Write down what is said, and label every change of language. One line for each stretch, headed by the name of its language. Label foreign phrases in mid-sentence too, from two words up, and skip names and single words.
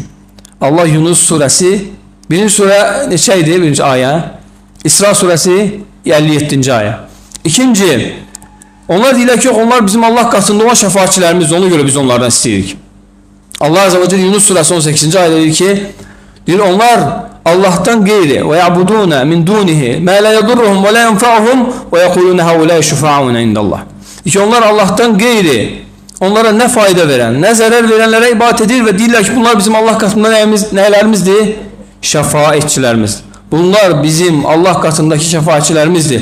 Azerbaijani: Allah Yunus surəsi, birinci surə neçə idi, birinci ayə? İsra surəsi 57-ci ayə. İkinci, onlar deyirlər ki, yox, onlar bizim Allah qatında olan şəfaatçilərimizdir, ona görə biz onlardan istəyirik. Allah
Arabic: عز وجل
Azerbaijani: Yunus surəsi 18-ci ayədə deyir ki, deyir, onlar Allah'tan qeyri
Arabic: ويعبدون من دونه ما لا يضرهم ولا ينفعهم ويقولون هؤلاء شفعاؤنا عند الله.
Azerbaijani: Deyir ki, onlar Allah'tan qeyri, onlara nə fayda verən, nə zərər verənlərə ibadət edir və deyirlər ki, bunlar bizim Allah qatında nələrimizdir? Şəfaatçilərimizdir. Bunlar bizim Allah qatındakı şəfaatçilərimizdir.